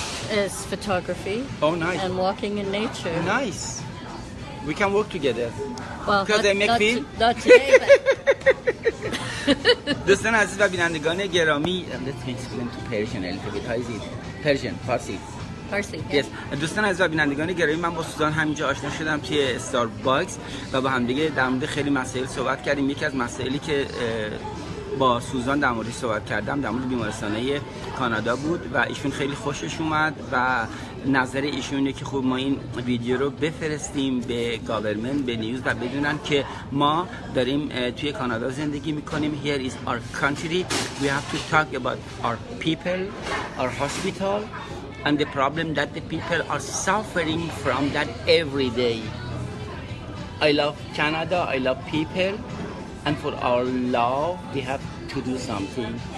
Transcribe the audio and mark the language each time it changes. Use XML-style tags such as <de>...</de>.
<en>is photography. Oh, nice. And walking in nature. Nice. We can work together. Well, Because I make film. Not today, but...</en> <fa>دوستان عزیز و بینندگان گرامی</fa> <en>Let's explain to Persian a little bit. How is it? Persian, Farsi. Farsi. Yes.</en> <fa>دوستان عزیز و بینندگان گرامی، من با سوزان همینجا آشنا شدم توی استارباکس و با همدیگه در مورد خیلی مسائل صحبت کردیم. یکی از مسائلی که با سوزان در موردش صحبت کردم در مورد بیمارستانه کانادا بود و ایشون خیلی خوشش اومد و نظر ایشونه که خب ما این ویدیو رو بفرستیم به گاورمنت، به نیوز و بدونن که ما داریم توی کانادا زندگی میکنیم.</fa> <en>Here is our country. We have to talk about our people, our hospital and the problem that the people are suffering from that every day. I love Canada, I love people. And for our love, we have to do something.</en>